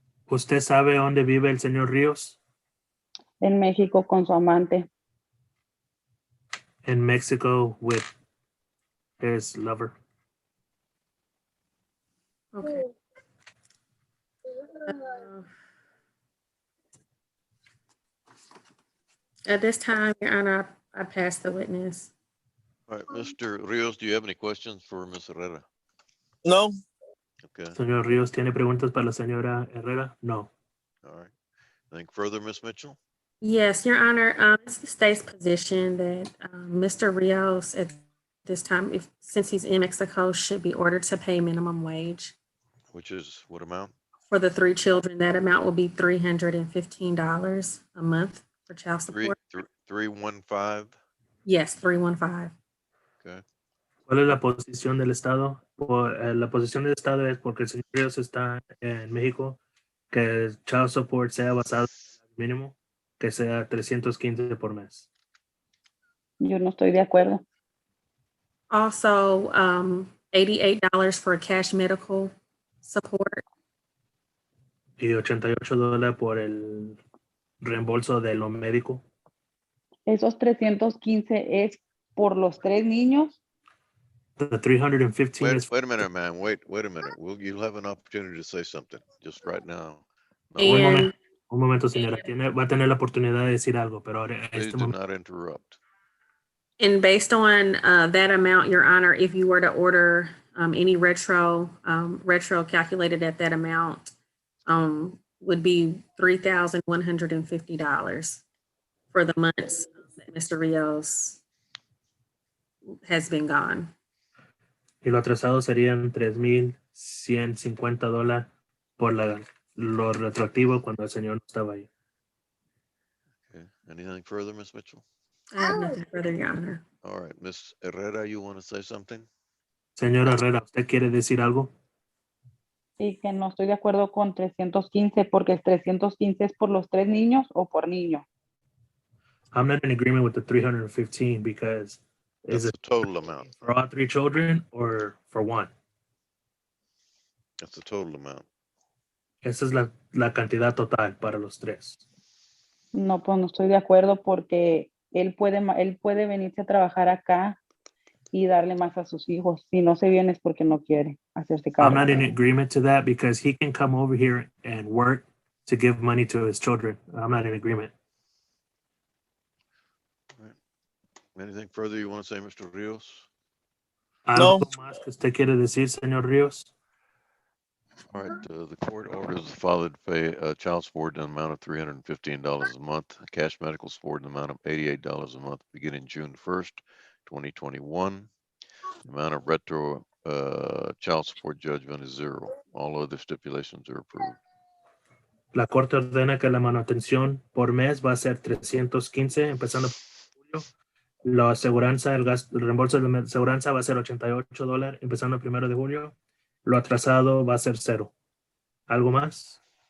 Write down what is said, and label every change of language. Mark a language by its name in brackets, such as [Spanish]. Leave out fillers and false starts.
[Spanish] ¿Usted sabe dónde vive el señor Ríos? En México con su amante. [English] In Mexico with his lover. Okay. At this time, Your Honor, I pass the witness. all right, Mr. Rios, do you have any questions for Ms. Herrera? No. Okay, [Spanish] Señor Ríos, ¿tiene preguntas para la señora Herrera? No. [English] all right. Anything further, Ms. Mitchell? Yes, Your Honor, it's the state's position that Mr. Rios at this time, since he's in Mexico, should be ordered to pay minimum wage. Which is what amount? For the 3 children, that amount will be $315 a month for child support. 315. Yes, 315. Okay. [Spanish] ¿Cuál es la posición del Estado? La posición del Estado es porque el señor Ríos está en México, que el child support sea basado en el mínimo, que sea 315 por mes. Yo no estoy de acuerdo. [English] Also, $88 for cash medical support. [Spanish] Y $88 por el reembolso de lo médico. Esos 315 es por los 3 niños. [English] The 315 is Wait a minute, man. Wait a minute. You'll have an opportunity to say something just right now. No, And [Spanish] un momento, señora. Va a tener la oportunidad de decir algo, pero ahora [English] please [Spanish] este [English] do [Spanish] momento. [English] not interrupt. And based on that amount, Your Honor, if you were to order any retro calculated at that amount, would be $3,150 for the months that Mr. Rios has been gone. [Spanish] Y lo atrasado serían $3,150 por lo retroactivo cuando el señor no estaba ahí. [English] Okay. Anything further, Ms. Mitchell? I have nothing further, Your Honor. All right, Ms. Herrera, you want to say something? [Spanish] Señora Herrera, ¿usted quiere decir algo? Y que no estoy de acuerdo con 315 porque el 315 es por los 3 niños o por niño. [English] I'm not in agreement with the 315 because That's is the it total amount. for all 3 children or for one? That's the total amount. [Spanish] Esa es la cantidad total para los 3. No, pues no estoy de acuerdo porque él puede venirse a trabajar acá y darle más a sus hijos. Si no se viene es porque no quiere hacerse [English] I'm [Spanish] cargo. [English] not in agreement to that because he can come over here and work to give money to his children. I'm not in agreement. Anything further you want to say, Mr. Rios? No. [Spanish] ¿Algo más que usted quiere decir, señor Ríos? [English] All right, the court orders the father to pay child support in the amount of $315 a month, cash medical support in the amount of $88 a month, beginning June 1st, 2021. The amount of retro child support judgment is 0. All other stipulations are approved. [Spanish] La corte ordena que la manutención por mes va a ser 315, empezando por julio. La aseguranza, el reembolso de la aseguranza va a ser $88, empezando el 1 de julio. Lo atrasado va a ser 0. ¿Algo más?